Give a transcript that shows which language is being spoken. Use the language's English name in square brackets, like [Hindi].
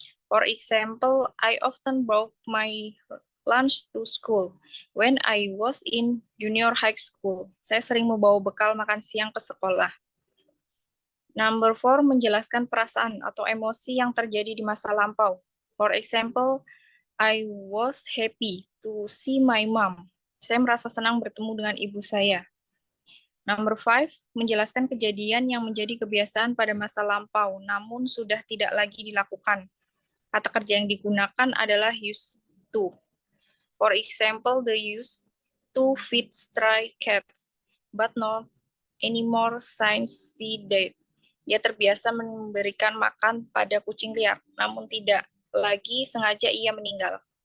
[English] For example, I often brought my lunch to school when I was in junior high school. [Indonesian] Saya sering membawa bekal makan siang ke sekolah. [English] Number 4, [Indonesian] menjelaskan perasaan atau emosi yang terjadi di masa lampau. [English] For example, I was happy to see my mom. [Indonesian] Saya merasa senang bertemu dengan ibu saya. [English] Number 5, [Indonesian] menjelaskan kejadian yang menjadi kebiasaan pada masa lampau, namun sudah tidak lagi dilakukan. Kata kerja yang digunakan adalah used to. [English] For example, the used to feed stray cats, but not anymore since she died. [Indonesian] Dia terbiasa memberikan makan pada kucing liar, namun tidak lagi sengaja ia meninggal.